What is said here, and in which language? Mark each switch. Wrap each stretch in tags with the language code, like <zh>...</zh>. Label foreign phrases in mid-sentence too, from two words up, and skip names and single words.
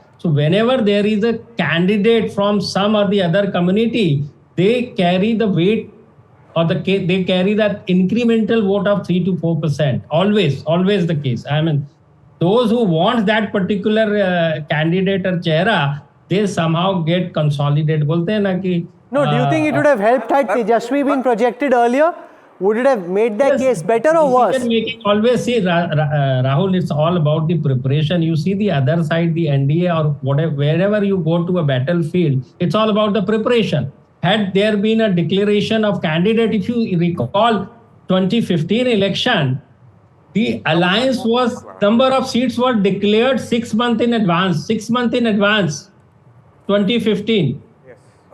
<en>So whenever there is a candidate from some or the other community, they carry the weight or they carry that incremental vote of 3 to 4%. Always the case. I mean, those who want that particular candidate or chehra, they somehow get consolidated.</en> <hi>बोलते हैं ना कि,</hi> <en>no, do you think it would have helped had Tejaswi been projected earlier? Would it have made that case better or worse? Always see, Rahul, it's all about the preparation. You see the other side, the NDA or whatever, wherever you go to a battlefield, it's all about the preparation. Had there been a declaration of candidate, if you recall 2015 election, the alliance was, number of seats were declared 6 months in advance, 2015.</en>